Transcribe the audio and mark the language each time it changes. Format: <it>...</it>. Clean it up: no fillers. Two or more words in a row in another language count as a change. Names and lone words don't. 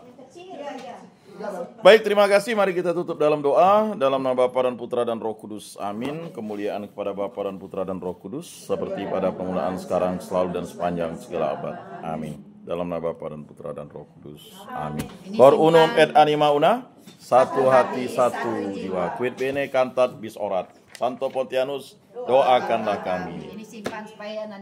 <id>Baik, terima kasih. Mari kita tutup dalam doa. Dalam nama Bapa dan Putra dan Roh Kudus. Amin. Kemuliaan kepada Bapa dan Putra dan Roh Kudus. Seperti pada permulaan, sekarang, selalu, dan sepanjang segala abad. Amin. Dalam nama Bapa dan Putra dan Roh Kudus. Amin.</id> <la>Cor unum et anima una.</la> <id>Satu hati, satu jiwa.</id> <la>Quid bene cantat bis orat.</la> <id>Santo Pontianus, doakanlah kami. Ini simpan supaya nanti</id>